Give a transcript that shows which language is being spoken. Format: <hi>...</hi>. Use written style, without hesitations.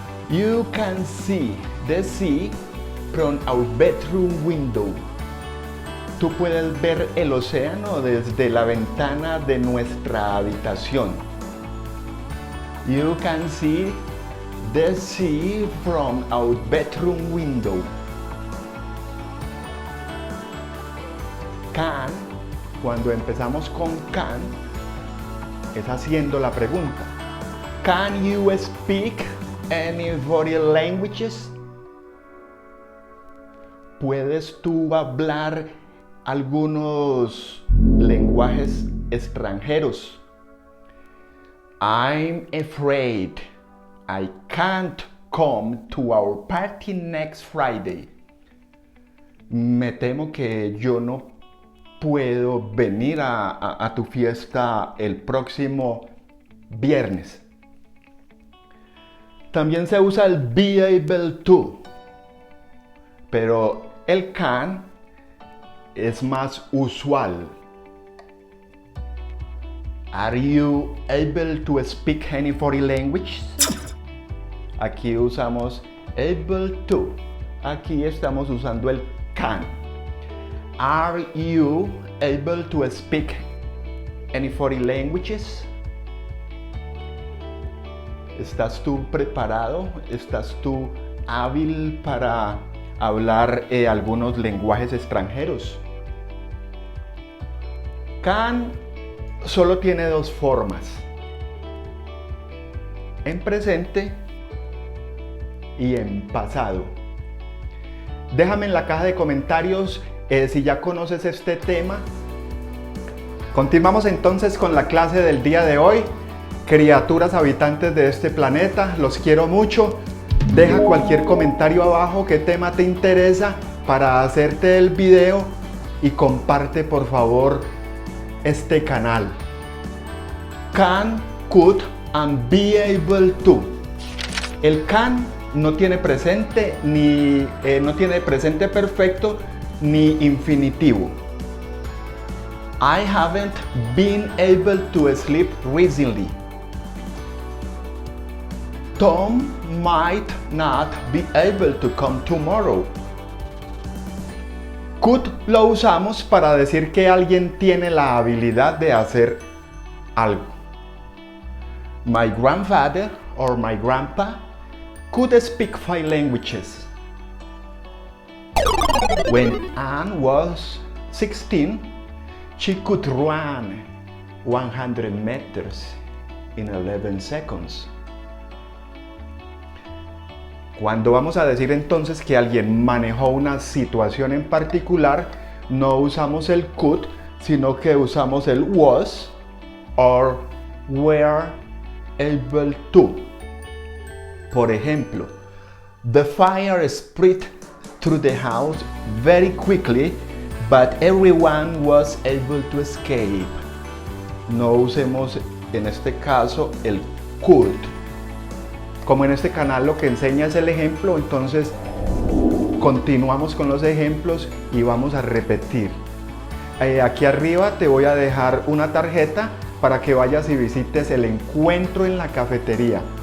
<en>You can see the sea from our bedroom window.</en> <es>Tú puedes ver el océano desde la ventana de nuestra habitación.</es> <en>You can see the sea from our bedroom window.</en> <es>Can, cuando empezamos con can, es haciendo la pregunta.</es> <en>Can you speak any foreign languages?</en> <es>¿Puedes tú hablar algunos lenguajes extranjeros?</es> <en>I'm afraid I can't come to our party next Friday?</en> <es>Me temo que yo no puedo venir a tu fiesta el próximo viernes. También se usa el be able to, pero el can es más usual.</es> <en>Are you able to speak any foreign language?</en> <es>Aquí usamos able to. Aquí estamos usando el can.</es> <en>Are you able to speak any foreign languages?</en> <es>¿Estás tú preparado? ¿Estás tú hábil para hablar algunos lenguajes extranjeros? Can solo tiene dos formas: en presente y en pasado. Déjame en la caja de comentarios si ya conoces este tema. Continuamos entonces con la clase del día de hoy. Criaturas habitantes de este planeta, los quiero mucho. Deja cualquier comentario abajo, qué tema te interesa para hacerte el video, y comparte por favor este canal.</es> <en>Can, could and be able to.</en> <es>El can no tiene presente no tiene presente perfecto ni infinitivo.</es> <en>I haven't been able to sleep recently. Tom might not be able to come tomorrow.</en> <es>Could lo usamos para decir que alguien tiene la habilidad de hacer algo.</es> <en>My grandfather or my grandpa could speak 5 languages. When Anne was 16, she could run 100 meters in 11 seconds.</en> <es>Cuando vamos a decir entonces que alguien manejó una situación en particular, no usamos el could, sino que usamos el</es> <en>was or were able to.</en> <es>Por ejemplo,</es> <en>the fire spread through the house very quickly, but everyone was able to escape.</en> <es>No usemos en este caso el could. Como en este canal lo que enseña es el ejemplo, entonces continuamos con los ejemplos y vamos a repetir. Aquí arriba te voy a dejar una tarjeta para que vayas y visites el encuentro en la cafetería.</es>